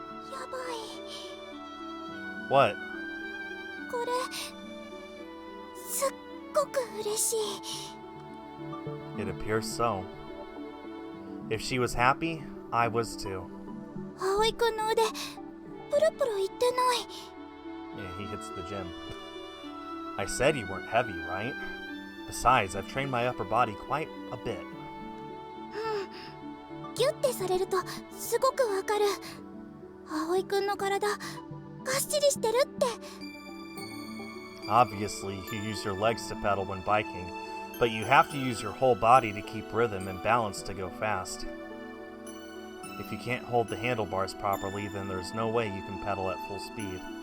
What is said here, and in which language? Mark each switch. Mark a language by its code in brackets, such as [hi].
[ja] やばい。 [en] What? [ja] これすっごく嬉しい。 [en] It appears so. If she was happy, I was too. [ja] 葵くんの腕プルプルいってない。 [en] Yeah, he hits the gym. I said you weren't heavy, right? Besides, I've trained my upper body quite a bit. [ja] ギュッてされるとすごくわかる。葵くんの体がっしりしてるって。 [en] Obviously, you use your legs to pedal when biking, but you have to use your whole body to keep rhythm and balance to go fast. If you can't hold the handlebars properly, then there's no way you can pedal at full speed.